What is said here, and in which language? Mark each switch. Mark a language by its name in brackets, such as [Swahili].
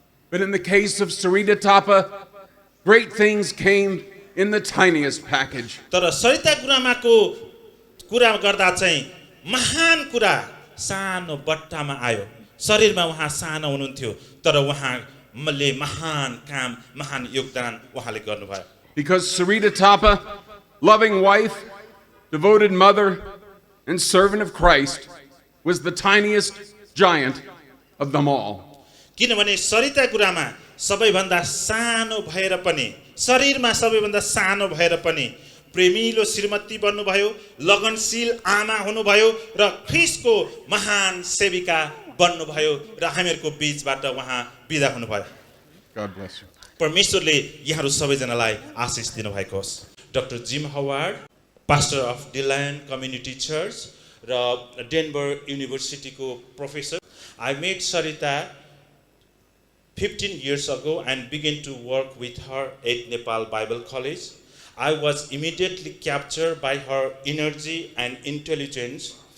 [English] But in the case of Sareeta Thapa, great things came in the tiniest package. [Nepali] तर सरिता गुरुआमाको कुरा गर्दा चाहिँ महान कुरा सानो बट्टामा आयो। शरीरमा उहाँ सानो हुनुहुन्थ्यो तर उहाँले महान काम, महान योगदान उहाँले गर्नुभयो। [English] Because Sareeta Thapa, loving wife, devoted mother, and servant of Christ, was the tiniest giant of them all. [Nepali] किनभने सरिता गुरुआमा सबैभन्दा सानो भएर पनि, शरीरमा सबैभन्दा सानो भएर पनि प्रेमिलो श्रीमती बन्नुभयो, लगनशील आमा हुनुभयो र ख्रीष्टको महान सेविका बन्नुभयो र हामीहरूको बीचबाट उहाँ बिदा हुनुभयो। [English] God bless you. [Nepali] परमेश्वरले यहाँहरू सबैजनालाई आशिष दिनुभएको होस्। [English] Doctor Jim Howard, pastor of Deland Community Church र Denver University को professor. I met Sareeta 15 years ago and began to work with her at Nepal Bible College. I was immediately captured by her energy and intelligence.